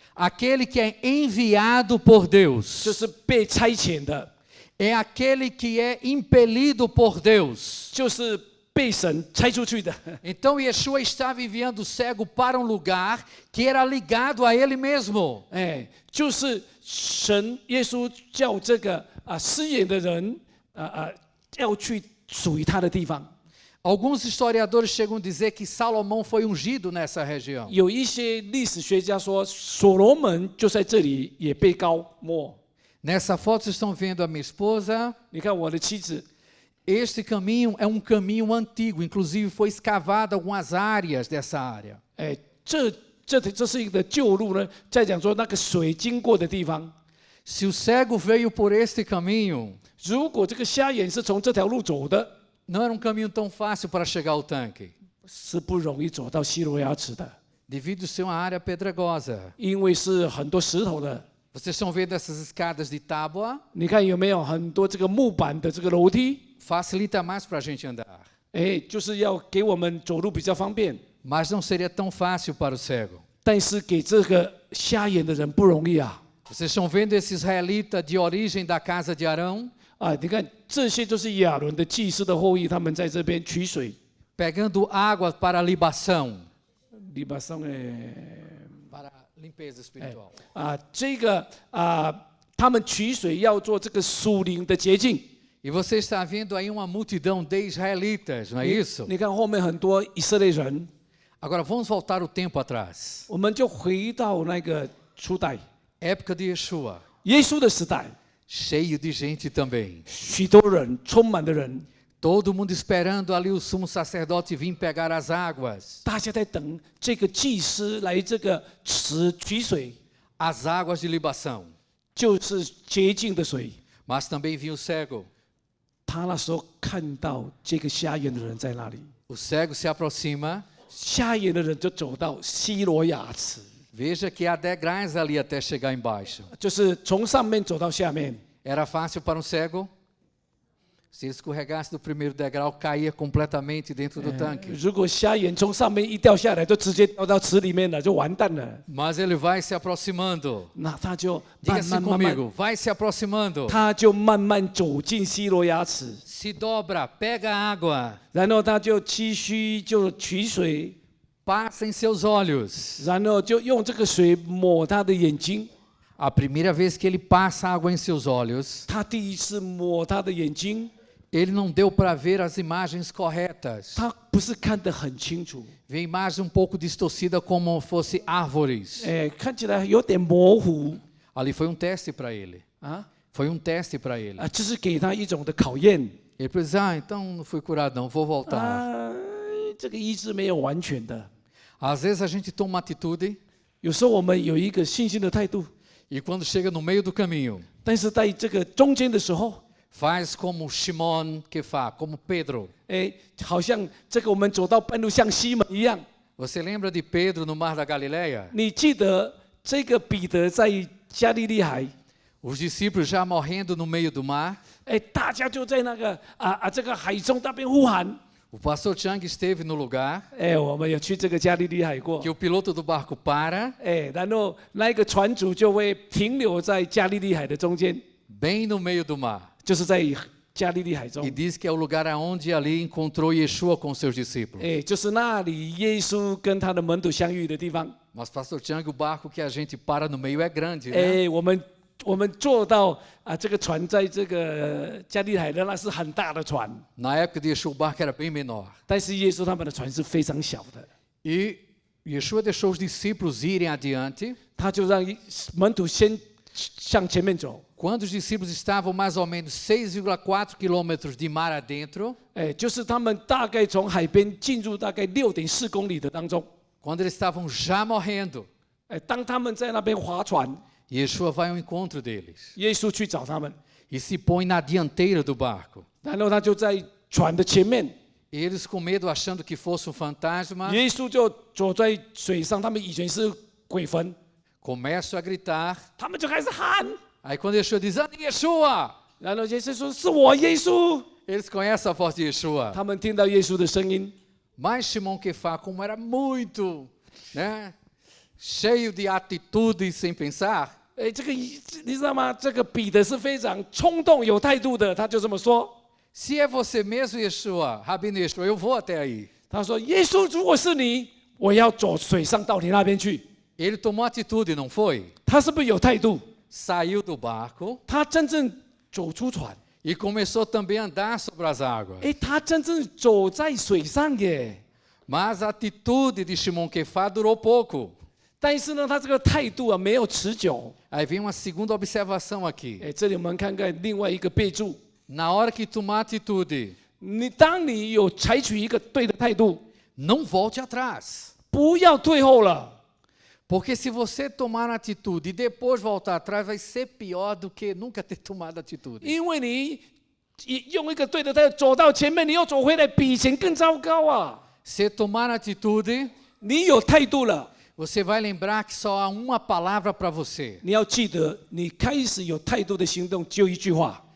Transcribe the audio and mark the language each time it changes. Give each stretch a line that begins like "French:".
Portuguese: Aquele que é enviado por Deus.
Chinese: 就是被差遣的，
Portuguese: É aquele que é impelido por Deus.
Chinese: 就是被神差出去的。
Portuguese: Então Yeshua estava enviando o cego para um lugar que era ligado a ele mesmo.
Chinese: 就是神耶稣叫这个失眼的人要去属于他的地方。
Portuguese: Alguns historiadores chegam a dizer que Salomão foi ungido nessa região.
Chinese: 有一些历史学家说，所罗门就在这里也被膏抹。
Portuguese: Nessa foto vocês estão vendo a minha esposa.
Chinese: 你看我的妻子，
Portuguese: Este caminho é um caminho antigo, inclusive foi escavado algumas áreas dessa área.
Chinese: 这是一个旧路呢，在讲说那个水经过的地方。
Portuguese: Se o cego veio por este caminho,
Chinese: 如果这个瞎眼是从这条路走的，
Portuguese: não era um caminho tão fácil para chegar ao tanque,
Chinese: 是不容易走到希罗亚池的，
Portuguese: devido ser uma área pedregosa.
Chinese: 因为是很多石头的。
Portuguese: Vocês estão vendo essas escadas de tábua?
Chinese: 你看有没有很多这个木板的这个楼梯？
Portuguese: Facilita mais para a gente andar.
Chinese: 就是要给我们走路比较方便，
Portuguese: Mas não seria tão fácil para o cego.
Chinese: 但是给这个瞎眼的人不容易啊！
Portuguese: Vocês estão vendo esse israelita de origem da casa de Arão?
Chinese: 你看这些都是亚伦的祭司的后裔，他们在这边取水。
Portuguese: Pegando água para libação.
Chinese: 篱笆上
Portuguese: Para limpeza espiritual.
Chinese: 这个他们取水要做这个属灵的洁净。
Portuguese: E você está vendo aí uma multidão de israelitas, não é isso?
Chinese: 你看后面很多以色列人，
Portuguese: Agora vamos voltar o tempo atrás.
Chinese: 我们就回到那个初代
Portuguese: Época de Yeshua.
Chinese: 耶稣的时代，
Portuguese: Cheio de gente também.
Chinese: 许多人充满的人，
Portuguese: Todo mundo esperando ali o sumo sacerdote vir pegar as águas.
Chinese: 大家在等这个祭司来这个池取水，
Portuguese: As águas de libação.
Chinese: 就是洁净的水。
Portuguese: Mas também vinha o cego.
Chinese: 他那时候看到这个瞎眼的人在那里，
Portuguese: O cego se aproxima.
Chinese: 瞎眼的人就走到希罗亚池，
Portuguese: Veja que há degraus ali até chegar embaixo.
Chinese: 就是从上面走到下面。
Portuguese: Era fácil para um cego? Se ele escorregasse do primeiro degrau, caía completamente dentro do tanque.
Chinese: 如果瞎眼从上面一掉下来，就直接掉到池里面了，就完蛋了。
Portuguese: Mas ele vai se aproximando.
Chinese: 那他就
Portuguese: Diga
Chinese: 慢慢慢慢，
Portuguese: comigo, vai se aproximando.
Chinese: 他就慢慢走进希罗亚池，
Portuguese: Se dobra, pega a água,
Chinese: 然后他就继续就取水，
Portuguese: passa em seus olhos.
Chinese: 然后就用这个水抹他的眼睛。
Portuguese: A primeira vez que ele passa água em seus olhos,
Chinese: 他第一次抹他的眼睛，
Portuguese: ele não deu para ver as imagens corretas.
Chinese: 他不是看得很清楚，
Portuguese: Vê a imagem um pouco distorcida como fosse árvores.
Chinese: 看起来有点模糊
Portuguese: Ali foi um teste para ele.
Chinese: 啊。
Portuguese: Foi um teste para ele.
Chinese: 这是给他一种的考验
Portuguese: Ele pensou, então não fui curado não, vou voltar.
Chinese: 这个医治没有完全的，
Portuguese: Às vezes a gente toma uma atitude
Chinese: 有时候我们有一个信心的态度，
Portuguese: e quando chega no meio do caminho,
Chinese: 但是在这个中间的时候，
Portuguese: faz como Shimon que faz, como Pedro.
Chinese: 好像这个我们走到半路像西门一样。
Portuguese: Você lembra de Pedro no Mar da Galileia?
Chinese: 你记得这个彼得在加利利海，
Portuguese: Os discípulos já morrendo no meio do mar.
Chinese: 大家就在那个这个海中那边呼喊。
Portuguese: O pastor Chang esteve no lugar
Chinese: 我们有去这个加利利海过
Portuguese: que，o piloto do barco para,
Chinese: 然后那个船主就会停留在加利利海的中间，
Portuguese: bem no meio do mar.
Chinese: 就是在加利利海中
Portuguese: E，diz que é o lugar aonde ali encontrou Yeshua com seus discípulos.
Chinese: 就是那里耶稣跟他的门徒相遇的地方。
Portuguese: Mas pastor Chang, o barco que a gente para no meio é grande, né?
Chinese: 我们我们坐到这个船在这个加利海的，那是很大的船，
Portuguese: Na época de Yeshua, o barco era bem menor.
Chinese: 但是耶稣他们的船是非常小的，
Portuguese: E Yeshua deixou os discípulos irem adiante.
Chinese: 他就让门徒先向前面走。
Portuguese: Quando os discípulos estavam mais ou menos 6,4 quilômetros de mar adentro,
Chinese: 就是他们大概从海边进入大概6.4公里的当中，
Portuguese: quando eles estavam já morrendo,
Chinese: 当他们在那边划船，
Portuguese: Yeshua vai ao encontro deles
Chinese: 耶稣去找他们，
Portuguese: e se põe na dianteira do barco.
Chinese: 然后他就在船的前面，
Portuguese: Eles com medo, achando que fosse um fantasma,
Chinese: 耶稣就走在水上，他们以前是鬼魂，
Portuguese: começam a gritar.
Chinese: 他们就开始喊，
Portuguese: Aí quando Yeshua diz, ah, Yeshua!
Chinese: 然后耶稣说：“是我耶稣。”
Portuguese: Eles conhecem a voz de Yeshua.
Chinese: 他们听到耶稣的声音，
Portuguese: Mas Shimon Kefá, como era muito, né, cheio de atitude e sem pensar,
Chinese: 这个你知道吗？这个彼得是非常冲动、有态度的，他就这么说。
Portuguese: se é você mesmo, Yeshua, Rabino Yeshua, eu vou até aí.
Chinese: 他说：“耶稣，如果是你，我要走水上到你那边去。”
Portuguese: Ele tomou atitude, não foi?
Chinese: 他是不是有态度？
Portuguese: Saiu do barco
Chinese: 他真正走出船，
Portuguese: e começou também a andar sobre as águas.
Chinese: 他真正走在水上耶。
Portuguese: Mas a atitude de Shimon Kefá durou pouco.
Chinese: 但是呢，他这个态度没有持久。
Portuguese: Aí vem uma segunda observação aqui.
Chinese: 这里我们看看另外一个备注：
Portuguese: Na hora que tomar atitude,
Chinese: 当你有采取一个对的态度，
Portuguese: não volte atrás.
Chinese: 不要退后了。
Portuguese: Porque se você tomar atitude e depois voltar atrás, vai ser pior do que nunca ter tomado atitude.
Chinese: 因为你用一个对的态度走到前面，你又走回来，比以前更糟糕啊！
Portuguese: Se tomar atitude,
Chinese: 你有态度了，
Portuguese: você vai lembrar que só há uma palavra para você:
Chinese: 你要记得，你开始有态度的行动，就一句话：